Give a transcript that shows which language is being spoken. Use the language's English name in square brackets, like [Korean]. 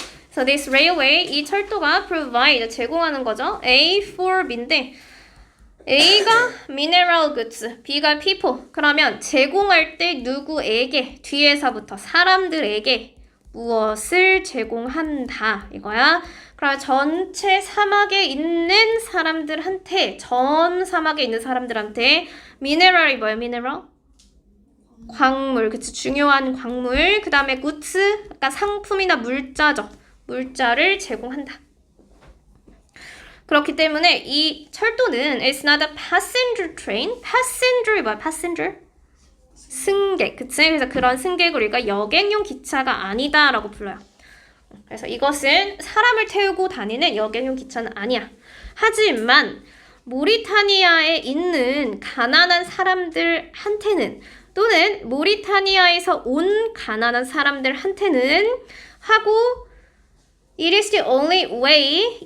[English] So this railway, [Korean] 이 철도가 provide, 제공하는 거죠. A for B인데 A가 mineral goods, B가 people. 그러면 제공할 때 누구에게, 뒤에서부터 사람들에게 무엇을 제공한다 이거야. 그럼 전체 사막에 있는 사람들한테, 전 사막에 있는 사람들한테 mineral이 뭐야? mineral? 광물, 그치, 중요한 광물. 그 다음에 goods, 아까 상품이나 물자죠. 물자를 제공한다. 그렇기 때문에 이 철도는 [English] it's not a passenger train. [Korean] passenger이 뭐야? passenger? 승객, 그치? 그래서 그런 승객을 우리가 여객용 기차가 아니다라고 불러요. 그래서 이것은 사람을 태우고 다니는 여객용 기차는 아니야. 하지만 모리타니아에 있는 가난한 사람들한테는 또는 모리타니아에서 온 가난한 사람들한테는 하고 [English] It is the only way.